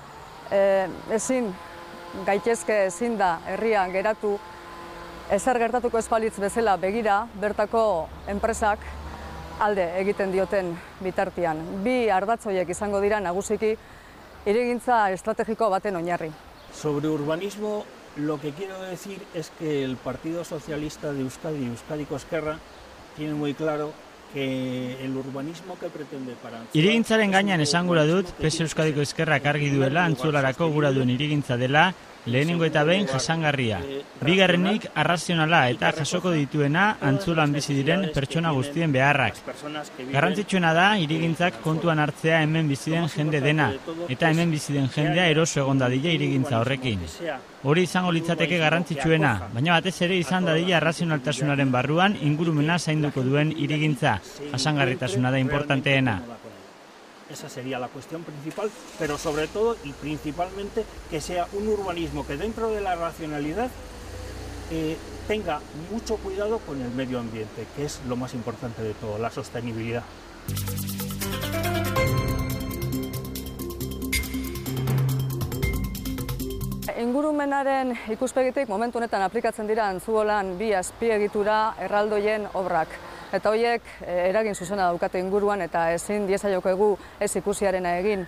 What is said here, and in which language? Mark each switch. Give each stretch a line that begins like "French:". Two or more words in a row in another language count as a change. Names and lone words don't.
Basque: Ezin da herria geratu ezer gertatuko ez balitz bezala begira bertako enpresak alde egiten dioten bitartean. 2 ardatz horiek izango dira nagusiki hirigintza estrategiko baten oinarri.
Spanish: Sobre urbanismo, lo que quiero decir es que el Partido Socialista de Euskadi, Euskadiko Ezkerra, tiene muy claro que el urbanismo que pretende para Antzola...
Basque: Hirigintzaren gainean esan gura dut, PS Euskadiko Ezkerrak argi duela Antzolarako gura duen hirigintza dela, lehenengo eta behin jasangarria. Bigarrenik arrazionala eta jasoko dituena Antzolan bizi diren pertsona guztien beharrak. Garrantzitsuena da hirigintzak kontuan hartzea hemen bizi den jende dena, eta hemen bizi den jendea eroso egon dadila hirigintza horrekin. Hori izango litzateke garrantzitsuena, baina batez ere izan dadila arrazionaltasunaren barruan ingurumena zainduko duen hirigintza, jasangarritasuna da importanteena.
Spanish: Esa sería la cuestión principal, pero sobre todo y principalmente que sea un urbanismo que dentro de la racionalidad tenga mucho cuidado con el medio ambiente, que es lo más importante de todo, la sostenibilidad.
Basque: Ingurumenaren ikuspegitik momentu honetan aplikatzen dira Antzolan 2 azpiegitura erraldoien obrak. Eta horiek eragin zuzena daukate inguruan eta ezin diezaiokegu ez ikusiarena egin.